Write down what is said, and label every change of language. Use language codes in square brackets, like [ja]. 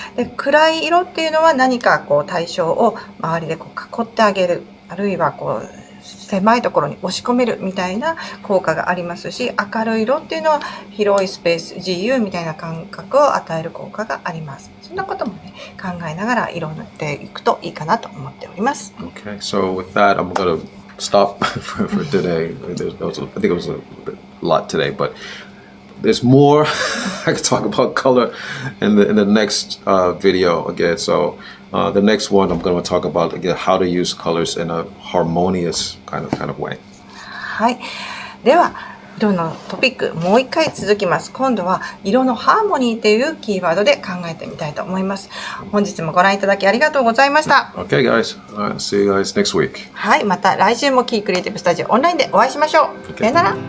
[ja] で暗い色っていうのは何かこう対象を周りでこう囲ってあげる、あるいはこう狭いところに押し込めるみたいな効果がありますし、明るい色っていうのは広いスペース、自由みたいな感覚を与える効果があります。そんなこともね考えながら色を塗っていくといいかなと思っております。 [en] Okay, so with that, I'm gonna stop for today. I think it was a lot today, but there's more. I could talk about color in the next video again. So the next one, I'm going to talk about again how to use colors in a harmonious kind of way. [ja] はい。では色のトピックもう一回続きます。今度は色のハーモニーというキーワードで考えてみたいと思います。本日もご覧いただきありがとうございました。 [en] Okay, guys. See you guys next week. [ja] はい、また来週もキークリエイティブスタジオオンラインでお会いしましょう。さよなら。